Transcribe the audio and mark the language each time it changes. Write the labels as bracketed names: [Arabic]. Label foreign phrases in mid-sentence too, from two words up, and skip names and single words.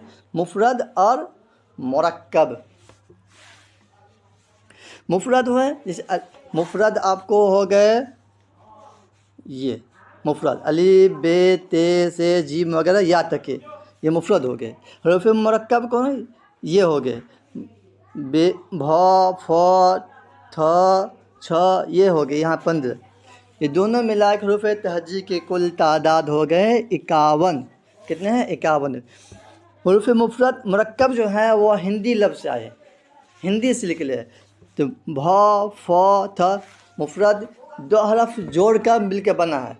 [Urdu] مفرد اور مرکب۔ مفرد ہوئے، جیسے مفرد آپ کو ہو گئے یہ مفرد الف، ب، ت، س، ج وغیرہ یا تک کے، یہ مفرد ہو گئے۔ حروف مرکب کون ہے؟ یہ ہو گئے ب، ب، ف، تھ، چھ، یہ ہو گئے یہاں 15۔ یہ دونوں ملا کے حروف تہجی کی کل تعداد ہو گئے 51۔ کتنے ہیں؟ 51۔ حروف مفرد مرکب جو ہیں وہ ہندی لفظ سے آئے ہیں، ہندی سے لکھ لے۔ تو ب، ف، تھ مفرد 2 حرف جوڑ کر مل کے بنا ہے۔